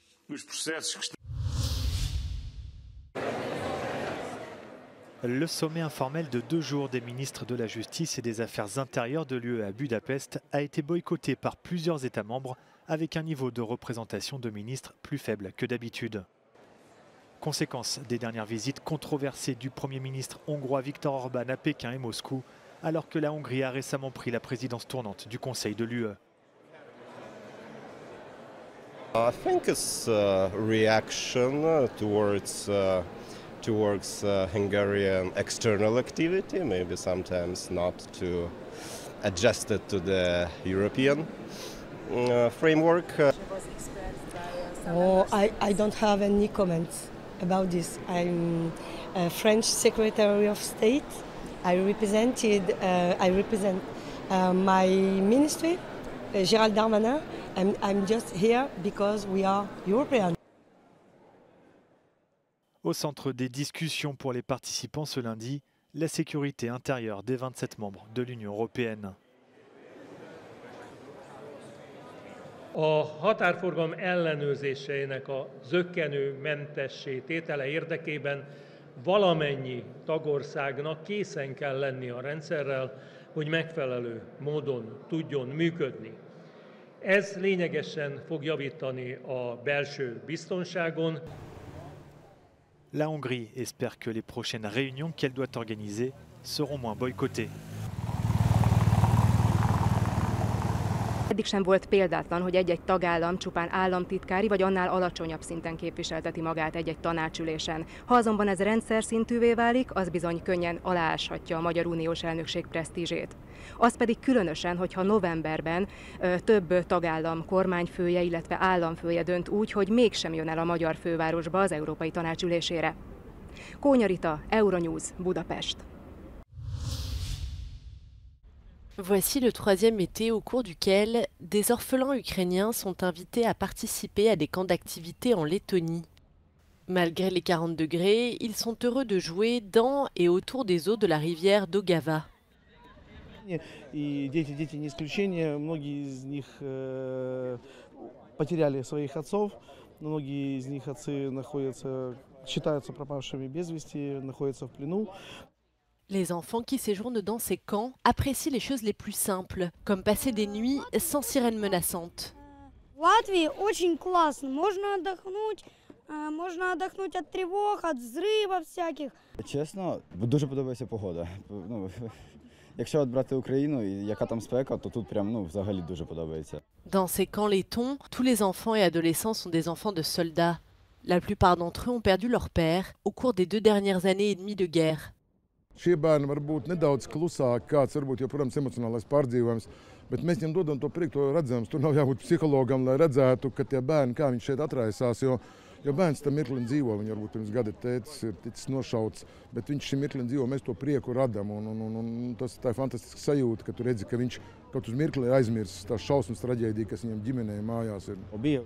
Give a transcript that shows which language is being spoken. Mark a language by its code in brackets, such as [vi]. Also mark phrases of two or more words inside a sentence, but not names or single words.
[fr] Le sommet informel de 2 jours des ministres de la Justice et des Affaires intérieures de l'UE à Budapest a été boycotté par plusieurs États membres avec un niveau de représentation de ministres plus faible que d'habitude. Conséquence des dernières visites controversées du Premier ministre hongrois Viktor Orban à Pékin et Moscou, alors que la Hongrie a récemment pris la présidence tournante du Conseil de l'UE. [en] I think it's a reaction towards Hungarian external activity, maybe sometimes not to adjust it to the European framework. I don't have any comments about this. I'm a French Secretary of State. I represent my ministry, Gérald Darmanin. I'm just here because we are European. [fr] Au centre des discussions pour les participants ce lundi, la sécurité intérieure des 27 membres de l'Union européenne. [hu] A határforgalom ellenőrzéseinek a zökkenőmentessé tétele érdekében valamennyi tagországnak készen kell lenni a rendszerrel, hogy megfelelő módon tudjon működni. Ez lényegesen fog javítani a belső biztonságon. [fr] La Hongrie espère que les prochaines réunions qu'elle doit organiser seront moins boycottées. [hu] Eddig sem volt példátlan, hogy egy-egy tagállam csupán államtitkári vagy annál alacsonyabb szinten képviselteti magát egy-egy tanácsülésen. Ha azonban ez rendszer szintűvé válik, az bizony könnyen alááshatja a Magyar Uniós elnökség presztízsét. Az pedig különösen, hogyha novemberben több tagállam kormányfője, illetve államfője dönt úgy, hogy mégsem jön el a magyar fővárosba az Európai Tanács ülésére. Kónya Rita, Euronews, Budapest. [fr] Voici le 3e été au cours duquel des orphelins ukrainiens sont invités à participer à des camps d'activité en Lettonie. Malgré les 40 degrés, ils sont heureux de jouer dans et autour des eaux de la rivière Daugava. [ru] И дети не исключение, многие из них потеряли своих отцов, многие из них отцы считаются пропавшими без вести, находятся в плену. [fr] Les enfants qui séjournent dans ces camps apprécient les choses les plus simples, comme passer des nuits sans sirène menaçante. [ru] В Латвии очень классно, можно отдохнуть от тревог, от взрывов всяких. [uk] Чесно, дуже подобається погода. Якщо от брати Україну, яка там спека, то тут прям взагалі дуже подобається. [fr] Dans ces camps lettons, tous les enfants et adolescents sont des enfants de soldats. La plupart d'entre eux ont perdu leur père au cours des 2 dernières années et demie de guerre. [lv] Šie bērni var būt nedaudz klusāki, kāds varbūt joprojām emocionālais pārdzīvojums, bet mēs viņiem dodam to priekšu, to redzams. Tur nav jābūt psihologam, lai redzētu, ka tie bērni, kā viņš šeit atraisās, jo bērns tam mirklim dzīvo, viņa varbūt pirms gada tētis ir ticis nošauts, bet viņš šim mirklim dzīvo, mēs to prieku radam, un tas tā ir fantastiska sajūta, ka tu redzi, ka viņš kaut uz mirkli aizmirsis tās šausmas traģēdija, kas viņam ģimenē mājās ir.